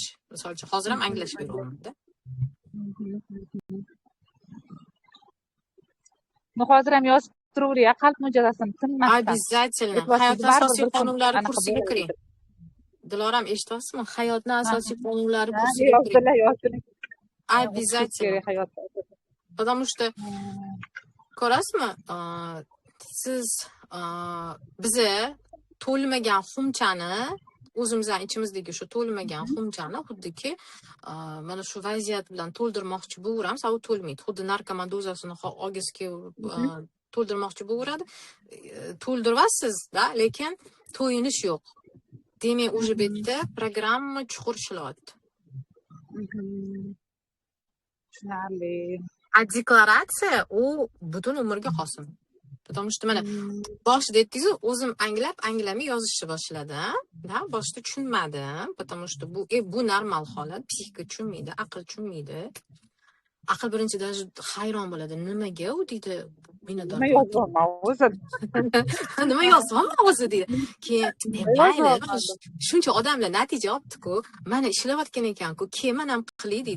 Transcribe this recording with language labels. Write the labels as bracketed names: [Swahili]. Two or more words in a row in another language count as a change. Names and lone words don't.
[Uzbek] Misol uchun hozir ham anglash beryapman-da. Hozir ham yozib turaver, qalb mo'jazasini tinmasdan. Обязательно. Hayotning asosiy qonunlari kursiga kiring. Diloram, eshityapsizmi? Hayotning asosiy qonunlari kursiga kiring. Yozdilar. [Russian] Обязательно. Потому что ko'rasizmi? [Uzbek] Siz bizni to'lmagan xumchani o'zimizdan ichimizdagi shu to'lmagan xumchani xuddiki mana shu vaziyat bilan to'ldirmoqchi bo'laveramiz, u to'lmaydi. Xuddi narkoman dozasini olgisi kelib to'ldirmoqchi bo'laveradi. To'ldirasiz-da, lekin to'yinish yo'q. Demak, o'sha betda programma chuqur ishlayapti. Tushunarli. A deklaratsiya u butun umrga qosim. [Russian] Потому что [Uzbek] mana boshida aytdingiz, o'zim anglamay yozishni boshladim. Da, boshida tushunmadim. [Russian] Потому что [Uzbek] bu normal holat, psixika tushunmaydi, aql tushunmaydi. Aql birinchi даже hayron bo'ladi. Nimaga u deydi, Nima yozganman o'zi? nima yozganman o'zi deydi. Keyin mayli, shuncha odamlar natija olibdi-ku, mana ishlayotgan ekan-ku, keyin ham qilay deydi.